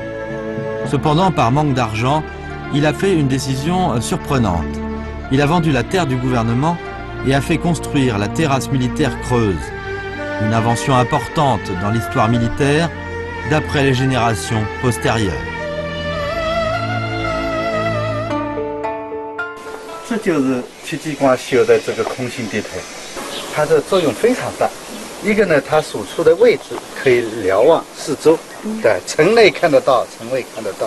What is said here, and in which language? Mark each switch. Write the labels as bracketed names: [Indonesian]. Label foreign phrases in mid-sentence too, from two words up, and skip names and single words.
[French] Cependant, par manque d'argent, il a fait une décision surprenante. Il a vendu la terre du gouvernement et a fait construire la terrasse militaire creuse. Une invention importante dans l'histoire militaire d'après les générations postérieures. [Chinese] 这就是戚继光修的这个空心地台，它的作用非常大。一个呢，它所处的位置可以瞭望四周，对，城内看得到，城外看得到。